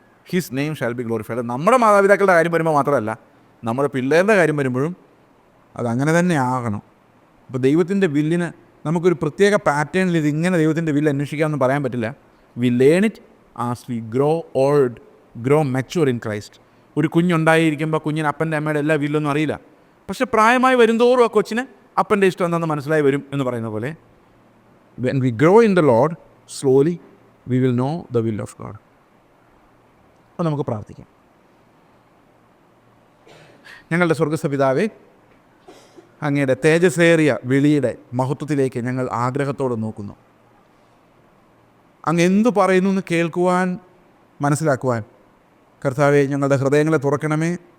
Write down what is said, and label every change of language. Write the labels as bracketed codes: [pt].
[en] His name shall be glorified. [ml] നമ്മുടെ മാതാപിതാക്കളുടെ കാര്യം വരുമ്പോൾ മാത്രമല്ല, നമ്മുടെ പിള്ളേരുടെ കാര്യം വരുമ്പോഴും അതങ്ങനെ തന്നെ ആകണം. അപ്പോൾ ദൈവത്തിൻ്റെ വില്ലിന് നമുക്കൊരു പ്രത്യേക പാറ്റേണിൽ ഇതിങ്ങനെ ദൈവത്തിൻ്റെ വില്ല് അന്വേഷിക്കാമെന്ന് പറയാൻ പറ്റില്ല. [en] We learn it as we grow mature in Christ. [ml] ഒരു കുഞ്ഞുണ്ടായിരിക്കുമ്പോൾ കുഞ്ഞിന് അപ്പൻ്റെ അമ്മയുടെ എല്ലാ വില്ലൊന്നും അറിയില്ല. പക്ഷെ പ്രായമായി വരുന്തോറും ആ കൊച്ചിന് അപ്പൻ്റെ ഇഷ്ടം എന്താണെന്ന് മനസ്സിലായി വരും എന്ന് പറയുന്ന പോലെ, [en] when we grow in the Lord, slowly we will know the will of God. [ml] അപ്പോൾ നമുക്ക് പ്രാർത്ഥിക്കാം. ഞങ്ങളുടെ സ്വർഗ്ഗസ്ഥ പിതാവേ, അങ്ങയുടെ തേജസ്സേറിയ വിളിയുടെ മഹത്വത്തിലേക്ക് ഞങ്ങൾ ആഗ്രഹത്തോടെ നോക്കുന്നു. അങ്ങ് എന്തു പറയുന്നു എന്ന് കേൾക്കുവാൻ, മനസ്സിലാക്കുവാൻ കർത്താവേ ഞങ്ങളുടെ ഹൃദയങ്ങളെ തുറക്കണമേ.